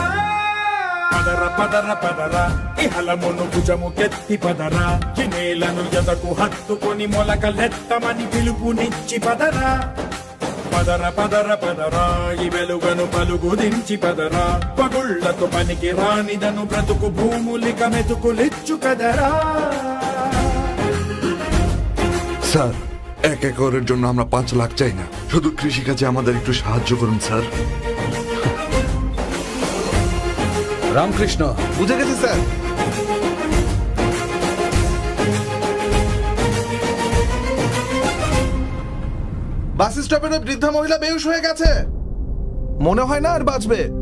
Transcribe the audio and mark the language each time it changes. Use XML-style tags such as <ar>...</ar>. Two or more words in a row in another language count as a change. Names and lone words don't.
<te>పదర పదర పదర ఇహలమును భుజము కెత్తి పదర, ఈ నేలను ఎదకు హత్తుకొని మొలకలెత్తమని పిలుపునిచ్చి పదర. పదర పదర పదర ఈ వెలుగను పలుగు దించి పదర, పగుళ్లతో పనికి రానిదను బ్రతుకు భూములిక మెతుకులిచ్చు కదరా.</te> <bn>স্যার, 1 একরের জন্য আমরা 5 লাখ চাই না, শুধু কৃষিকাজে আমাদের একটু সাহায্য করুন স্যার। রামকৃষ্ণ, বুঝে গেছি স্যার। বাস স্টপের ওই বৃদ্ধা মহিলা বেহুশ হয়ে গেছে, মনে হয় না আর বাঁচবে।</bn>